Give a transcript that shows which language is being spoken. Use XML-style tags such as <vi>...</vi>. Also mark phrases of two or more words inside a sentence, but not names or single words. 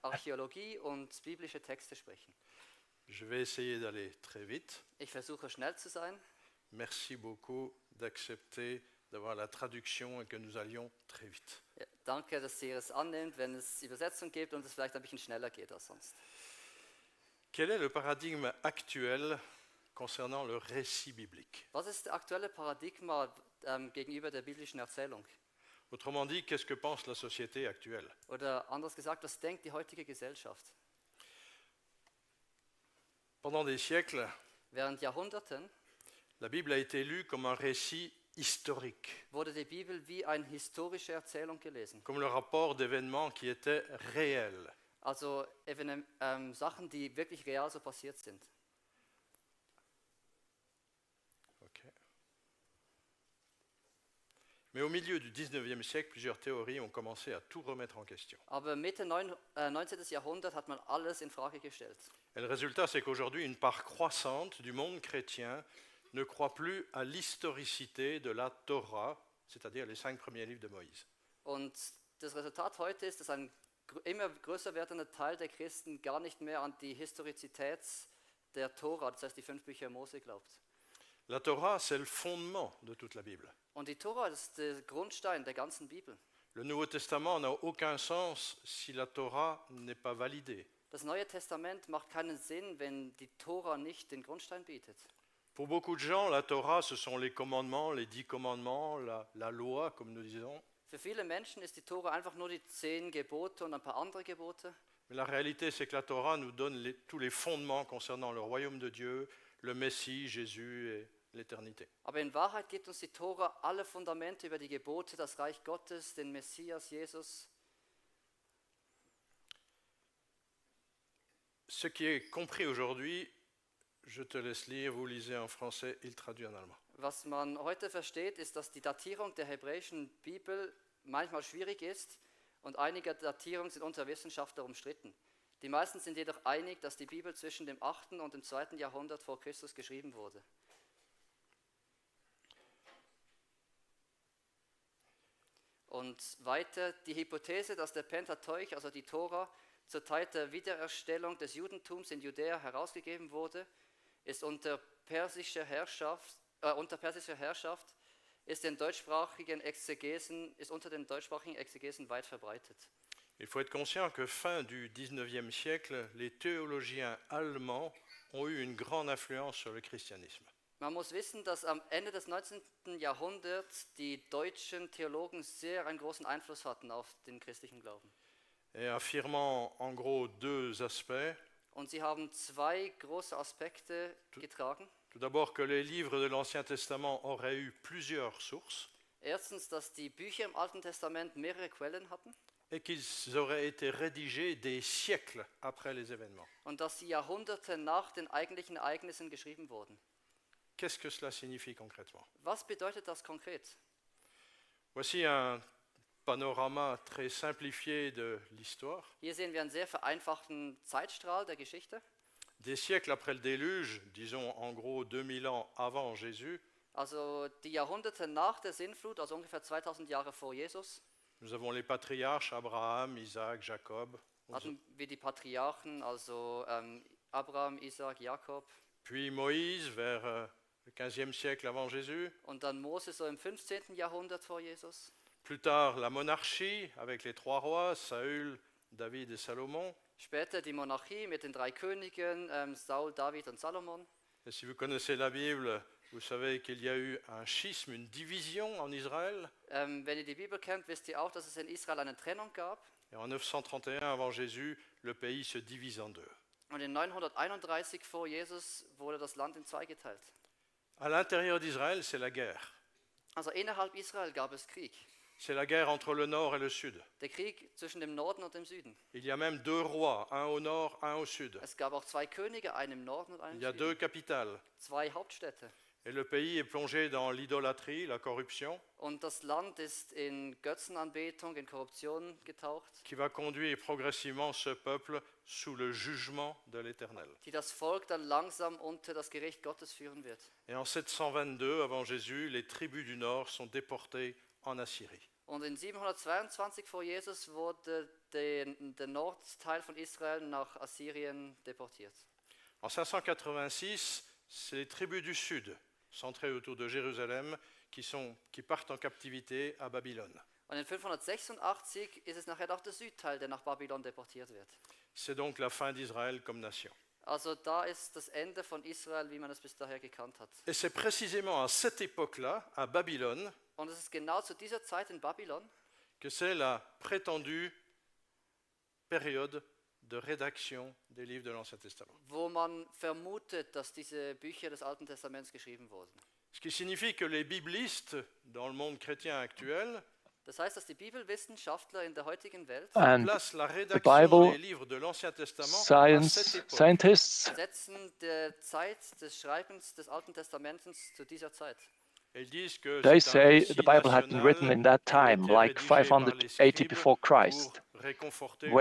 <de>Archäologie und biblische Texte sprechen.</de> <fr>Je vais essayer d'aller très vite.</fr> <de>Ich versuche schnell zu sein.</de> <fr>Merci beaucoup d'accepter d'avoir la traduction et que nous allions très vite.</fr> <de>Ja, danke, dass ihr es annimmt, wenn es Übersetzung gibt und es vielleicht ein bisschen schneller geht als sonst.</de> <fr>Quel est le paradigme actuel concernant le récit biblique?</fr> <de>Was ist das aktuelle Paradigma gegenüber der biblischen Erzählung?</de> <fr>Autrement dit, qu'est-ce que pense la société actuelle?</fr> <de>Oder anders gesagt, was denkt die heutige Gesellschaft?</de> <fr>Pendant des siècles,</fr> <de>Während Jahrhunderten</de> <fr>la Bible a été lue comme un récit historique,</fr> <de>wurde die Bibel wie eine historische Erzählung gelesen.</de> <fr>comme le rapport d'événements qui étaient réels.</fr> <de>Also Sachen, die wirklich real so passiert sind. Okay.</de> <fr>Mais au milieu du 19e siècle, plusieurs théories ont commencé à tout remettre en question.</fr> <de>Aber Mitte 19. Jahrhundert hat man alles in Frage gestellt.</de> <fr>Et le résultat, c'est qu'aujourd'hui, une part croissante du monde chrétien ne croit plus à l'historicité de la Torah, c'est-à-dire les 5 premiers livres de Moïse.</fr> <de>Und das Resultat heute ist, dass ein immer größer werdender Teil der Christen gar nicht mehr an die Historizität der Tora, das heißt die 5 Bücher Mose, glaubt.</de> <fr>La Torah, c'est le fondement de toute la Bible.</fr> <de>Und die Tora ist der Grundstein der ganzen Bibel.</de> <fr>Le Nouveau Testament n'a aucun sens si la Torah n'est pas validée.</fr> <de>Das Neue Testament macht keinen Sinn, wenn die Tora nicht den Grundstein bietet.</de> <fr>Pour beaucoup de gens, la Torah, ce sont les commandements, les 10 commandements, la loi, comme nous disons.</fr> <de>Für viele Menschen ist die Tora einfach nur die 10 Gebote und ein paar andere Gebote.</de> <fr>Mais la réalité, c'est que la Torah nous donne tous les fondements concernant le royaume de Dieu, le Messie, Jésus et l'éternité.</fr> <de>Aber in Wahrheit gibt uns die Tora alle Fundamente über die Gebote, das Reich Gottes, den Messias, Jesus.</de> <fr>Ce qui est compris aujourd'hui, je te laisse lire, vous lisez en français, il traduit en allemand.</fr> <de>Was man heute versteht, ist, dass die Datierung der hebräischen Bibel manchmal schwierig ist und einige Datierungen sind unter Wissenschaftlern umstritten. Die meisten sind jedoch einig, dass die Bibel zwischen dem 8. und dem 2. Jahrhundert vor Christus geschrieben wurde. Und weiter die Hypothese, dass der Pentateuch, also die Tora, zur Zeit der Wiedererstellung des Judentums in Judäa herausgegeben wurde, ist unter persischer Herrschaft, ist unter den deutschsprachigen Exegesen weit verbreitet.</de> <fr>Il faut être conscient que fin du 19e siècle, les théologiens allemands ont eu une grande influence sur le christianisme.</fr> <de>Man muss wissen, dass am Ende des 19. Jahrhunderts die deutschen Theologen sehr einen großen Einfluss hatten auf den christlichen Glauben.</de> <fr>Et affirmant en gros deux aspects.</fr> <de>Und sie haben 2 große Aspekte getragen.</de> <fr>Tout d'abord que les livres de l'Ancien Testament auraient eu plusieurs sources.</fr> <de>Erstens, dass die Bücher im Alten Testament mehrere Quellen hatten.</de> <fr>Et qu'ils auraient été rédigés des siècles après les événements.</fr> <de>Und dass sie Jahrhunderte nach den eigentlichen Ereignissen geschrieben wurden.</de> <fr>Qu'est-ce que cela signifie concrètement?</fr> <de>Was bedeutet das konkret?</de> <fr>Voici un panorama très simplifié de l'histoire.</fr> <de>Hier sehen wir einen sehr vereinfachten Zeitstrahl der Geschichte.</de> <fr>Des siècles après le déluge, disons en gros 2000 ans avant Jésus,</fr> <de>Also die Jahrhunderte nach der Sintflut, also ungefähr 2000 Jahre vor Jesus,</de> <fr>nous avons les patriarches Abraham, Isaac, Jacob.</fr> <de>hatten wir die Patriarchen, also Abraham, Isaac, Jakob.</de> <fr>Puis Moïse vers le 15e siècle avant Jésus.</fr> <de>Und dann Mose so im 15. Jahrhundert vor Jesus.</de> <fr>Plus tard, la monarchie avec les 3 rois, Saül, David et Salomon.</fr> <de>Später die Monarchie mit den 3 Königen, Saul, David und Salomon.</de> <fr>Et si vous connaissez la Bible, vous savez qu'il y a eu un schisme, une division en Israël.</fr> <de>Wenn ihr die Bibel kennt, wisst ihr auch, dass es in Israel eine Trennung gab.</de> <fr>Et en 931 avant Jésus, le pays se divise en 2.</fr> <de>Und in 931 vor Jesus wurde das Land in 2 geteilt.</de> <fr>À l'intérieur d'Israël, c'est la guerre.</fr> <de>Also innerhalb Israel gab es Krieg.</de> <fr>C'est la guerre entre le nord et le sud.</fr> <de>Der Krieg zwischen dem Norden und dem Süden.</de> <fr>Il y a même 2 rois, un au nord, un au sud.</fr> <de>Es gab auch 2 Könige, einen im Norden und einen</de> <fr>Il y a</fr> <de>im</de> <fr>2</fr> <de>Süden.</de> <fr>capitales.</fr> <de>2 Hauptstädte.</de> <fr>Et le pays est plongé dans l'idolâtrie, la corruption,</fr> <de>Und das Land ist in Götzenanbetung, in Korruption getaucht,</de> <fr>qui va conduire progressivement ce peuple sous le jugement de l'Éternel.</fr> <de>die das Volk dann langsam unter das Gericht Gottes führen wird.</de> <fr>Et en 722 avant Jésus, les tribus du nord sont déportées en Assyrie.</fr> <de>Und in 722 vor Jesus wurde den Nordteil von Israel nach Assyrien deportiert.</de> <fr>En 586, c'est les tribus du sud, centrées autour de Jérusalem, qui partent en captivité à Babylone.</fr> <de>Und in 586 ist es nachher auch der Südteil, der nach Babylon deportiert wird.</de> <fr>C'est donc la fin d'Israël comme nation.</fr> <de>Also da ist das Ende von Israel, wie man es bis daher gekannt hat.</de> <fr>Et c'est précisément à cette époque-là, à Babylone,</fr> <de>Und es ist genau zu dieser Zeit in Babylon,</de> <fr>que c'est la prétendue période de rédaction des livres de l'Ancien Testament.</fr> <de>wo man vermutet, dass diese Bücher des Alten Testaments geschrieben wurden.</de> <fr>Ce qui signifie que les biblistes, dans le monde chrétien actuel,</fr> <de>Das heißt, dass die Bibelwissenschaftler in der heutigen Welt</de> <en>And</en> <fr>placent la</fr> <en>the</en> <fr>rédaction</fr> <en>Bible</en> <fr>des livres de l'Ancien Testament à cette époque.</fr> <en>scientists</en> <de>setzen der Zeit des Schreibens des Alten Testaments zu dieser Zeit.</de> <fr>Ils disent que</fr> <en>they</en> <fr>c'est un</fr> <en>say</en> <fr>récit</fr> <en>the Bible had been written in</en> <fr>national</fr> <en>that time,</en> <fr>qui a été</fr> <en>like</en> <fr>rédigé par les</fr> <en>580</en> <fr>scribes</fr> <en>before Christ,</en> <fr>pour réconforter le</fr>